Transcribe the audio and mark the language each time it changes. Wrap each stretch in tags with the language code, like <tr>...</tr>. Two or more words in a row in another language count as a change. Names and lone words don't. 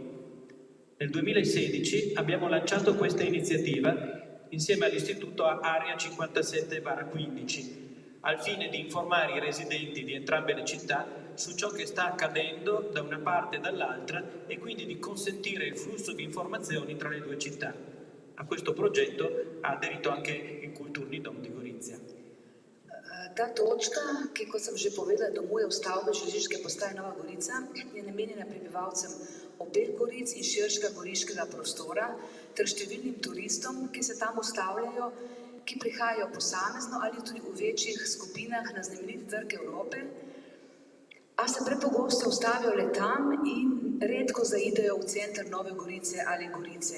<it>Nel 2016 abbiamo lanciato questa iniziativa insieme all'Istituto Area 57/15, al fine di informare i residenti di entrambe le città su ciò che sta accadendo da una parte e dall'altra e quindi di consentire il flusso di informazioni tra le due città. A questo progetto ha aderito anche il Kulturni dom di Gorizia.</it> <sl>Ta točka, ki, kot sem že povedala, domuje v stavbi železniške postaje Nova Gorica, je namenjena prebivalcem obeh Goric in širšega goriškega prostora ter številnim turistom, ki se tam ustavljajo, ki prihajajo posamezno ali tudi v večjih skupinah na znameniti trg Evrope, a se prepogosto ustavijo le tam in redko zaidejo v center Nove Gorice ali Gorice.</sl>